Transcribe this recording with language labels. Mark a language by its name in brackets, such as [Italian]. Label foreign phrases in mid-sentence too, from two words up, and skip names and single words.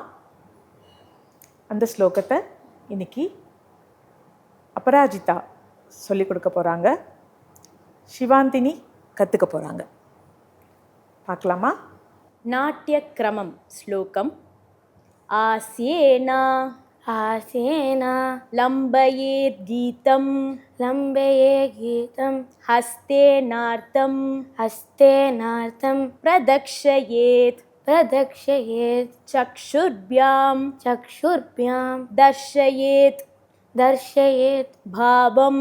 [Tamil] அந்த ஸ்லோகத்தை இன்னைக்கு அபராஜிதா சொல்லிக் கொடுக்க போகிறாங்க, சிவாந்தினி கற்றுக்க போகிறாங்க. பார்க்கலாமா? நாட்டிய கிரமம் ஸ்லோகம். ஆசேனா [Sanskrit] आसेना लम्बयेत् गीतम् लम्बये गीतं ஹஸ்தேனார்த்தம் हस्तेनार्थं பிரதக்ஷயேத் प्रदक्षयेत् சக்ஷுர்பியாம் चक्षुर्भ्यां தர்ஷயேத் दर्शयेत् பாவம்